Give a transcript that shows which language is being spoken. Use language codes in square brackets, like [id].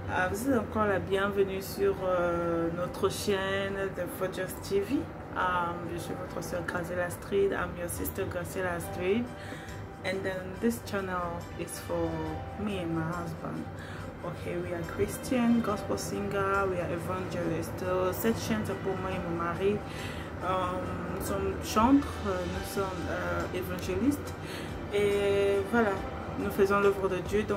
[fr] Vous êtes encore la bienvenue sur notre chaîne de Fodjos TV. Je suis votre soeur Graciela Street. [en] I'm your sister Graciela Street. And then this channel is for me and my husband. Okay, we are Christian, gospel singer, we are evangelists. [fr] Cette chaîne c'est pour moi et mon mari. Nous sommes chantres, nous sommes évangélistes et voilà, nous faisons l'œuvre de Dieu.